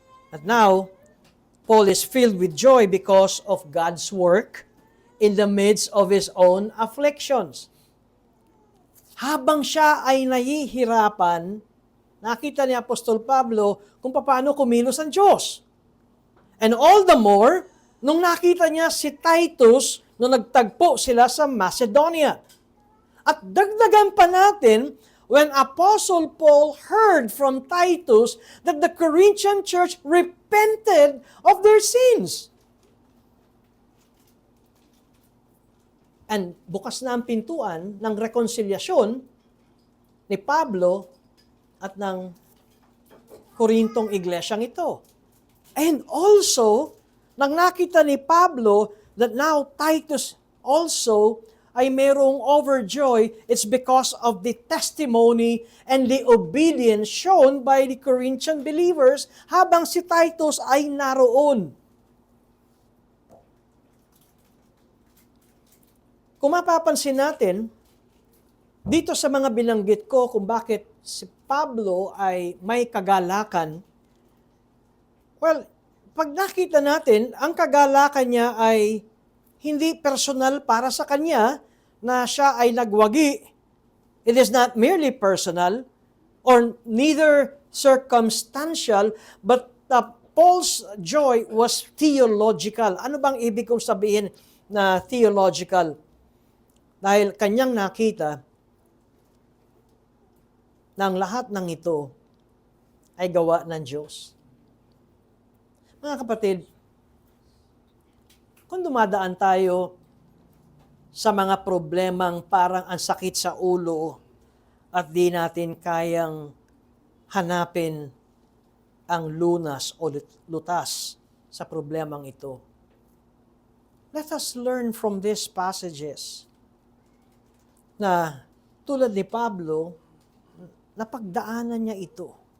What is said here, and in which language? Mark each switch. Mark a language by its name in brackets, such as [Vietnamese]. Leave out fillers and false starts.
[English] But now, Paul is filled with joy because of God's work in the midst of his own afflictions. [Filipino] Habang siya ay nahihirapan, nakita ni Apostol Pablo kung paano kumilos ang Diyos. [English] And all the more, [Filipino] nung nakita niya si Titus, nung nagtagpo sila sa Macedonia. At dagdagan pa natin, [English] when Apostle Paul heard from Titus that the Corinthian church repented of their sins. [Filipino] And bukas na ang pintuan ng rekonsilyasyon ni Pablo at ng Korintong iglesyang ito. [English] And also, [Filipino] nang nakita ni Pablo [English] that now Titus also [Filipino] ay merong [English] overjoy, it's because of the testimony and the obedience shown by the Corinthian believers [Filipino] habang si Titus ay naroon. Kung mapapansin natin, dito sa mga binanggit ko kung bakit si Pablo ay may kagalakan, well, pag nakita natin, ang kagalakan niya ay hindi personal para sa kanya na siya ay nagwagi. [English] It is not merely personal or neither circumstantial, but Paul's joy was theological. [Filipino] Ano bang ibig kong sabihin na theological? Dahil kanyang nakita na ang lahat ng ito ay gawa ng Diyos. Mga kapatid, kung dumadaan tayo sa mga problemang parang ang sakit sa ulo at di natin kayang hanapin ang lunas o lutas sa problemang ito, [English] let us learn from these passages [Filipino] na tulad ni Pablo, napagdaanan niya ito.